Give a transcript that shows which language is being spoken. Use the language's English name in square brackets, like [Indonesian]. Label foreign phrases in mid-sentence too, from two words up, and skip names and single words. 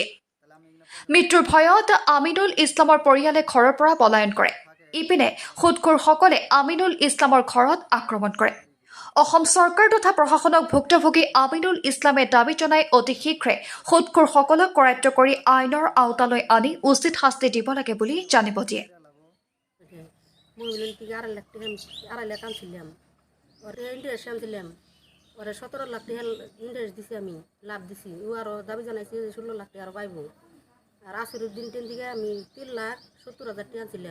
[Assamese] মৃত্যুৰ ভয়ত আমিনুল ইছলামৰ পৰিয়ালে ঘৰৰ পৰা পলায়ন কৰে। ইপিনে সুদখোৰসকলে আমিনুল ইছলামৰ ঘৰত আক্ৰমণ কৰে। অসম চৰকাৰ তথা প্ৰশাসনক ভুক্তভোগী আমিনুল ইছলামে দাবী জনাই অতি শীঘ্ৰে সুদখোৰসকলক কৰায়ত্ব কৰি আইনৰ আওতালৈ আনি উচিত শাস্তি দিব লাগে বুলি জানিব দিয়ে। [Bangla] ওরে 17 লাখ টাকা ইন্টারেস্ট দিছি, আমি লাভ দিছি। ও আরও দাবি জানাইছে 16 লাখ টাকা পাইব। আর আসিরুদ্দিন দিকে আমি 3,70,000 টাকা ছিলাম।